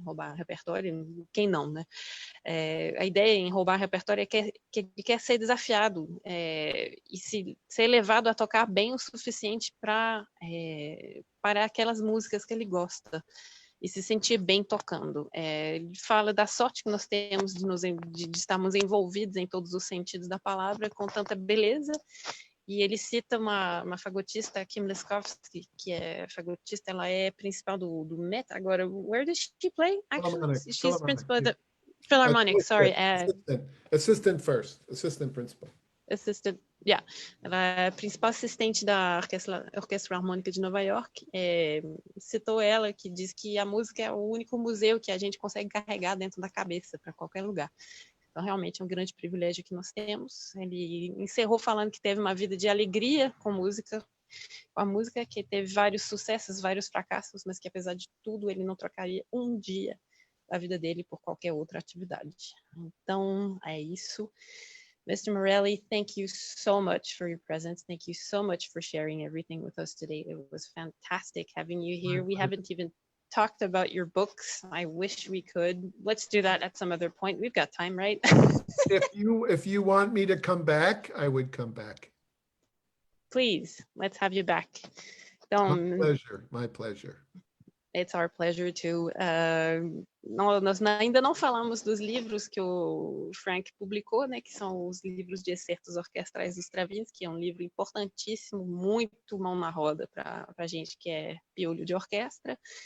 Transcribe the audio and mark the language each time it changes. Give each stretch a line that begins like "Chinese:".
Portuguese: Roubar repertório, quem não, né? A ideia em roubar repertório é que ele quer ser desafiado e ser levado a tocar bem o suficiente para aquelas músicas que ele gosta e se sentir bem tocando. Ele fala da sorte que nós temos de estarmos envolvidos em todos os sentidos da palavra com tanta beleza, e ele cita uma fagotista, Kim Leskovsky, que é fagotista, ela é principal do Met.
English: Agora, where does she play? Actually, she's principal of the Philharmonic, sorry. Assistant first, assistant principal. Assistant, yeah.
Portuguese: Ela é a principal assistente da Orquestra Harmônica de Nova Iorque. Citou ela, que diz que a música é o único museu que a gente consegue carregar dentro da cabeça para qualquer lugar. Então, realmente é um grande privilégio que nós temos. Ele encerrou falando que teve uma vida de alegria com a música, que teve vários sucessos, vários fracassos, mas que, apesar de tudo, ele não trocaria um dia da vida dele por qualquer outra atividade. Então, é isso. Mr.
English: Morelli, thank you so much for your presence. Thank you so much for sharing everything with us today. It was fantastic having you here. We haven't even talked about your books. I wish we could. Let's do that at some other point. We've got time, right? If you want me to come back, I would come back. Please, let's have you back.
Portuguese: Então,
English: my pleasure. It's our pleasure too.
Portuguese: Nós ainda não falamos dos livros que o Frank publicou, né, que são os livros de excertos orquestrais do Stravinsky, que é um livro importantíssimo, muito mão na roda para a gente que é piolho de orquestra.